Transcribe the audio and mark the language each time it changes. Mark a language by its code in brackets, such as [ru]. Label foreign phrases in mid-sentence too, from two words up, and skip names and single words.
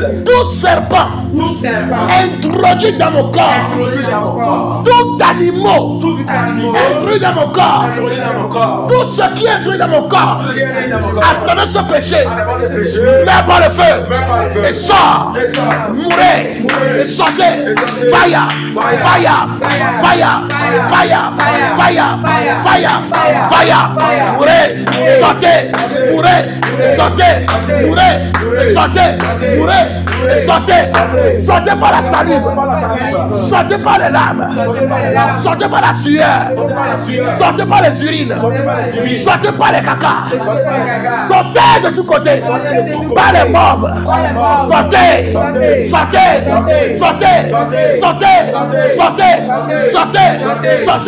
[fr] Tout serpent introduit dans mon corps, tout animal introduit dans mon corps, tout ce qui est introduit dans mon corps à travers ce péché, mets par le feu et sort, mourez et sortez. [en] Fire, fire, fire, fire, fire, fire, fire, mourez, [fr] sortez, mourez. Sortez, mourez, sortez, mourez, sortez, sortez par la salive, sortez par les larmes, sortez par la sueur, sortez par les urines, sortez par les caca, sortez de tous côtés, par les mauves, sortez, sortez, sortez, sortez, sortez, sortez, sortez.